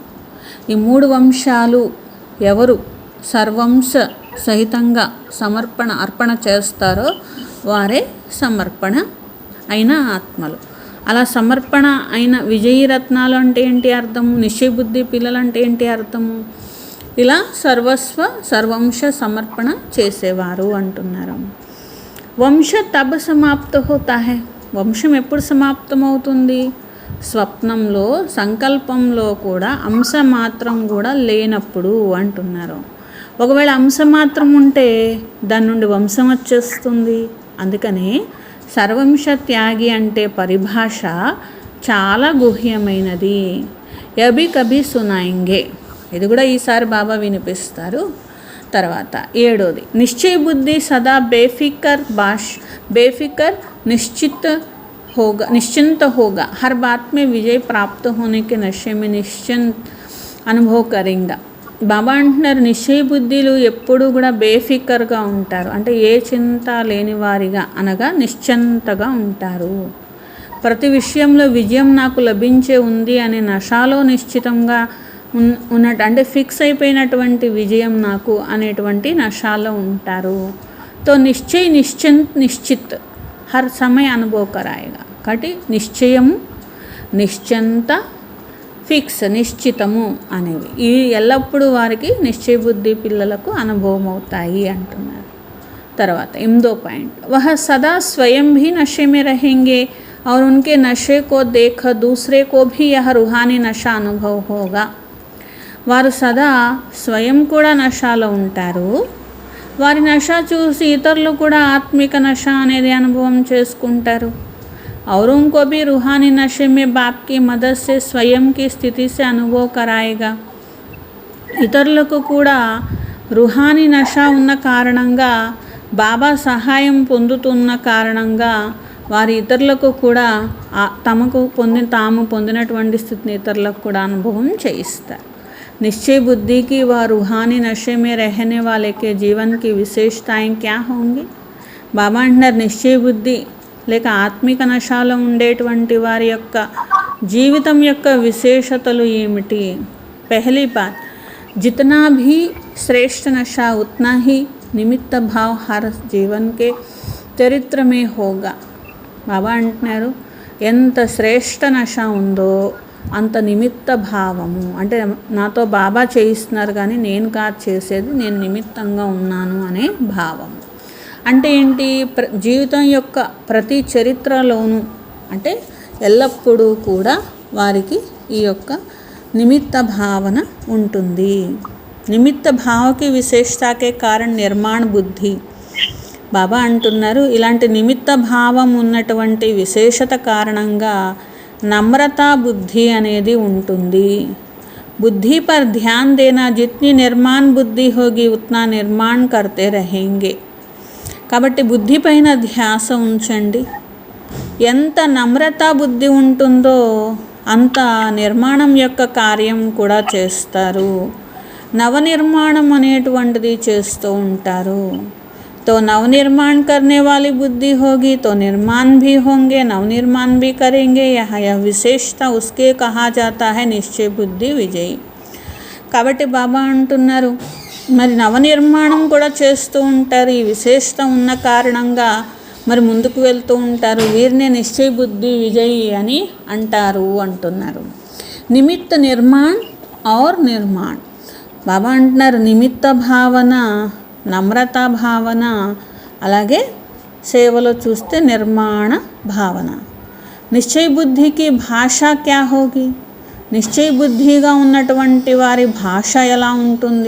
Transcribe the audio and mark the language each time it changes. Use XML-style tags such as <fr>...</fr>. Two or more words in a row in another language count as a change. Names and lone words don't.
<te>ఈ 3 వంశాలు ఎవరు సర్వంశ సహితంగా అర్పణ చేస్తారో వారే సమర్పణ అయిన ఆత్మలు. అలా సమర్పణ అయిన విజయీ రత్నాలు అంటే ఏంటి అర్థము? నిశ్చయ బుద్ధి పిల్లలు అంటే ఏంటి అర్థము? ఇలా సర్వంశ సమర్పణ చేసేవారు అంటున్నారు.</te> <hi>वंश तब समाप्त होता है,</hi> <te>వంశం ఎప్పుడు సమాప్తమవుతుంది? స్వప్నంలో, సంకల్పంలో కూడా అంశ మాత్రం కూడా లేనప్పుడు అంటున్నారు. ఒకవేళ అంశ మాత్రం ఉంటే దాని నుండి వంశం వచ్చేస్తుంది. అందుకని సర్వంశ త్యాగి అంటే పరిభాష చాలా గుహ్యమైనది.</te> <hi>अभी कभी सुनाएंगे,</hi> <te>ఇది కూడా ఈసారి బాబా వినిపిస్తారు. తర్వాత 7వది,</te> <hi>निश्चय बुद्धि सदा बेफिक्र निश्चिंत होगा हर बात में विजय प्राप्त होने के नशे में निश्चिंत अनुभव करेंगे.</hi> <te>బాబా అంటున్నారు, నిశ్చయ బుద్ధిలు ఎప్పుడు కూడా బేఫికర్గా ఉంటారు. అంటే ఏ చింత లేని వారిగా అనగా నిశ్చింతగా ఉంటారు. ప్రతి విషయంలో విజయం నాకు లభించే ఉంది అనే నషాలో నిశ్చితంగా ఉన్నట్టు, అంటే ఫిక్స్ అయిపోయినటువంటి విజయం నాకు అనేటువంటి నషాలో ఉంటారు.</te> <hi>तो निश्चित हर समय अनुभव कराएगा.</hi> <te>కాబట్టి నిశ్చయము, నిశ్చింత, ఫిక్స్, నిశ్చితము అనేవి ఈ ఎల్లప్పుడూ వారికి నిశ్చయ బుద్ధి పిల్లలకు అనుభవం అవుతాయి అంటున్నారు. తర్వాత 8వ పాయింట్,</te> <hi>वह सदा स्वयं भी नशे में रहेंगे और उनके नशे को देख दूसरे को भी यह रूहानी नशा अनुभव होगा.</hi> <te>వారు సదా స్వయం కూడా నషాలో ఉంటారు. వారి నష చూసి ఇతరులు కూడా ఆత్మిక నష అనేది అనుభవం చేసుకుంటారు.</te> <hi>और उनको भी रूहानी नशे में बाप की मदद से स्वयं की स्थिति से अनुभव कराएगा.</hi> <te>ఇతరులకు కూడా రుహానీ నష ఉన్న కారణంగా, బాబా సహాయం పొందుతున్న కారణంగా వారి ఇతరులకు కూడా తాము పొందినటువంటి స్థితిని ఇతరులకు కూడా అనుభవం చేయిస్తారు.</te> <hi>निश्चय बुद्धि की व रूहानी नशे में रहने वाले के जीवन की विशेषताएं क्या होंगी.</hi> <te>బాబా అంటున్నారు, నిశ్చయ బుద్ధి లేక ఆత్మిక నషాలో ఉండేటువంటి వారి యొక్క జీవితం యొక్క విశేషతలు ఏమిటి?</te> <hi>पहली बात, जितना भी श्रेष्ठ नशा उतना ही निमित्त भाव हर जीवन के चरित्र में होगा.</hi> <te>బాబా అంటున్నారు, ఎంత శ్రేష్ఠ నష ఉందో అంత నిమిత్త భావము, అంటే నాతో బాబా చేయిస్తున్నారు కానీ నేను కాదు చేసేది, నేను నిమిత్తంగా ఉన్నాను అనే భావము. అంటే ఏంటి? జీవితం యొక్క ప్రతి చరిత్రలోనూ, అంటే ఎల్లప్పుడూ కూడా వారికి ఈ యొక్క నిమిత్త భావన ఉంటుంది. నిమిత్త భావకి విశేషతకే కారణం నిర్మాణ బుద్ధి. బాబా అంటున్నారు, ఇలాంటి నిమిత్త భావం ఉన్నటువంటి విశేషత కారణంగా</te> <hi>नम्रता बुद्धि</hi> <te>అనేది ఉంటుంది.</te> <hi>बुद्धि पर ध्यान देना, जितनी निर्माण बुद्धि होगी उतना निर्माण करते रहेंगे.</hi> <te>కాబట్టి బుద్ధి పైన ధ్యాస ఉంచండి. ఎంత నమ్రత బుద్ధి ఉంటుందో అంత నిర్మాణం యొక్క కార్యం కూడా చేస్తారు. నవనిర్మాణం అనేటువంటిది చేస్తూ ఉంటారు.</te> <hi>तो नवनिर्माण करने वाली बुद्धि होगी तो निर्माण भी होंगे, नवनिर्माण भी करेंगे. यह विशेषता उसके कहा जाता है निश्चय बुद्धि विजयी.</hi> <te>కాబట్టి బాబా అంటున్నారు, మరి నవనిర్మాణం కూడా చేస్తూ ఉంటారు. ఈ విశేషత ఉన్న కారణంగా మరి ముందుకు వెళ్తూ ఉంటారు. వీరినే నిశ్చయ బుద్ధి విజయీ అని అంటారు అంటున్నారు.</te> <hi>निमित्त निर्माण और निर्माण</hi> <te>బాబా అంటున్నారు నిమిత్త భావన, నమ్రతా భావన, అలాగే సేవలో చూస్తే నిర్మాణ భావన. నిశ్చయ బుద్ధికి</te> <hi>भाषा क्या होगी,</hi> <te>నిశ్చయ బుద్ధిగా ఉన్నటువంటి వారి భాష ఎలా ఉంటుంది?</te>